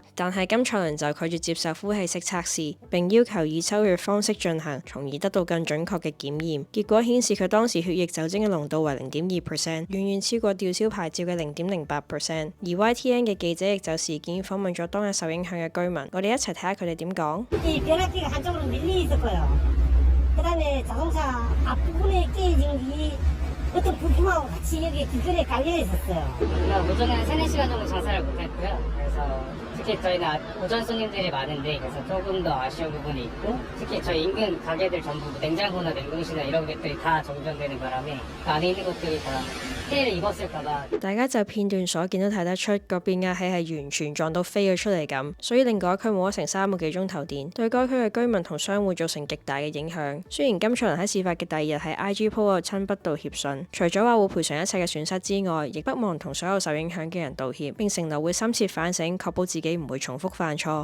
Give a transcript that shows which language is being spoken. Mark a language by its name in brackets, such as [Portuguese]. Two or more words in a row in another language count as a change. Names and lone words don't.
[Cantonese] 但係金蔡倫就拒絕接受呼氣式測試，並要求以抽血方式進行，從而得到更準確嘅檢驗。結果顯示佢當時血液酒精嘅濃度為0.2%，遠遠超過吊銷牌照嘅0.08%。而 YTN 嘅記者亦就事件訪問咗當日受影響嘅居民，我哋一齊睇下佢哋點講。 [Korean] 그다음에 자동차 앞부분에 깨진 게 어떤 부품하고 같이 여기 기근에 깔려 있었어요. 오전에는 3-4시간 정도 장사를 못했고요. 그래서 특히 저희는 오전 손님들이 많은데 그래서 조금 더 아쉬운 부분이 있고 특히 저희 인근 가게들 전부 냉장고나 냉동실이나 이런 것들이 다 정전되는 바람에 그 안에 있는 것들이 다 [Cantonese] 大家就片段所見都睇得出個變壓器係完全撞到飛咗出嚟咁，所以令該區冇咗成3個幾鐘頭電，對該區嘅居民同商戶造成極大嘅影響。雖然金蔡倫喺事發嘅第二日喺 IG 鋪咗親筆道歉信，除咗話會賠償一切嘅損失之外，亦不忘同所有受影響嘅人道歉，並承諾會深切反省，確保自己唔會重複犯錯。